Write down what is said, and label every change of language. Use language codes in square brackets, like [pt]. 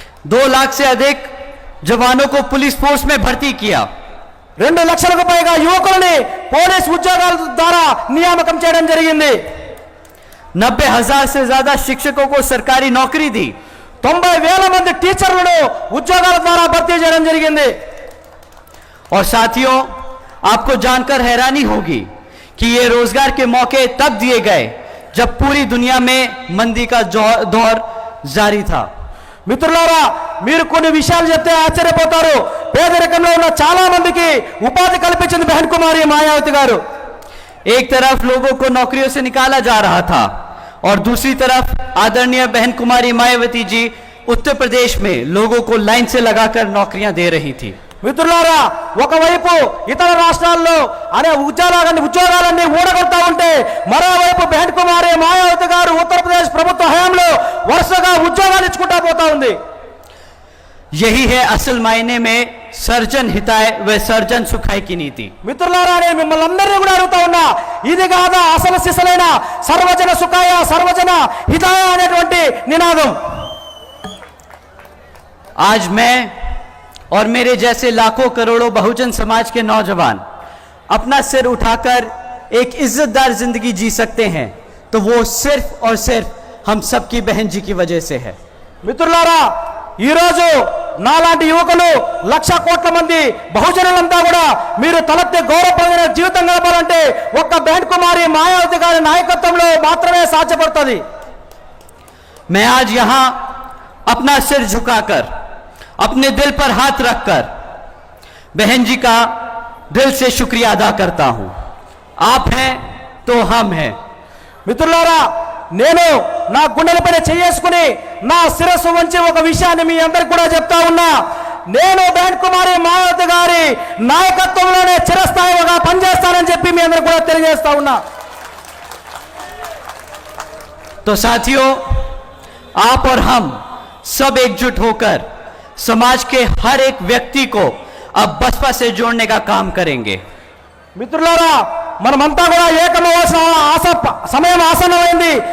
[hi] 2 लाख से अधिक जवानों को पुलिस फोर्स में भर्ती किया. [te] 2 లక్షలకు పైగా యువకులని పోలీస్ ఉద్యోగాల ద్వారా నియామకం చేయడం జరిగింది. [hi] 90,000 से ज्यादा शिक्षकों को सरकारी नौकरी दी. [te] 90,000 మంది టీచర్లను ఉద్యోగాల ద్వారా భర్తీ చేయడం జరిగింది. [hi] और साथियों, आपको जानकर हैरानी होगी कि ये रोजगार के मौके तब दिए गए जब पूरी दुनिया में मंदी का दौर जारी था. [te] మిత్రులారా, మీరు కొన్ని విషయాలు చెప్తే ఆశ్చర్యపోతారు. పేదరికంలో ఉన్న చాలా మందికి ఉపాధి కల్పించింది బెహన్ కుమారి మాయావతి గారు. [hi] एक तरफ लोगों को नौकरियों से निकाला जा रहा था और दूसरी तरफ आदरणीय बहन कुमारी मायावती जी उत्तर प्रदेश में लोगों को लाइन से लगाकर नौकरियां दे रही थी. [te] మిత్రులారా, ఒకవైపు ఇతర రాష్ట్రాల్లో అనే ఉద్యోగాలన్నీ ఊడగొడతా ఉంటే మరోవైపు బెహన్ కుమారి మాయావతి గారు ఉత్తరప్రదేశ్ ప్రభుత్వ హయాంలో వరుసగా ఉద్యోగాలు ఇచ్చుకుంటా పోతా ఉంది. [hi] यही है असल मायने में सर्जन हिताय व सर्जन सुखाय की नीति. [te] మిత్రులారా, నేను మిమ్మల్ని అందరినీ కూడా అడుగుతా ఉన్నా, ఇది కాదా అసలు సిసలైన సర్వజన సుఖాయ సర్వజన హితాయ అనేటువంటి నినాదం? [hi] आज मैं और मेरे जैसे लाखों करोड़ों बहुजन समाज के नौजवान अपना सिर उठाकर एक इज्जतदार जिंदगी जी सकते हैं तो वो सिर्फ और सिर्फ हम सबकी बहन जी की वजह से है। [te] మిత్రులారా, ఈరోజు నాలాంటి యువకులు 1,00,000 కోట్ల మంది బహుజనులంతా కూడా మీరు తలెత్తి గౌరవప్రదమైన జీవితం గడపాలంటే ఒక్క బహన్ కుమారి మాయావతి గారి నాయకత్వంలో మాత్రమే సాధ్యపడుతుంది। [hi] मैं आज यहां अपना सिर झुकाकर, अपने दिल पर हाथ रखकर बहन जी का दिल से शुक्रिया अदा करता हूं। आप हैं तो हम हैं। [te] మిత్రులారా, నేను నా గుండెలపైన చేసుకుని నా శిరస్సు వంచి ఒక విషయాన్ని మీ అందరికి కూడా చెప్తా ఉన్నా, నేను బహన్ కుమారి మాయావతి గారి నాయకత్వంలోనే చిరస్థాయిగా పనిచేస్తానని చెప్పి మీ అందరికి కూడా తెలియజేస్తా ఉన్నా। [hi] तो साथियों, आप और हम सब एकजुट होकर समाज के हर एक व्यक्ति को अब बसपा से जोड़ने का काम करेंगे। [te] మిత్రులారా, మనమంతా కూడా ఏకమవలసిన సమయం ఆసన్నమైంది।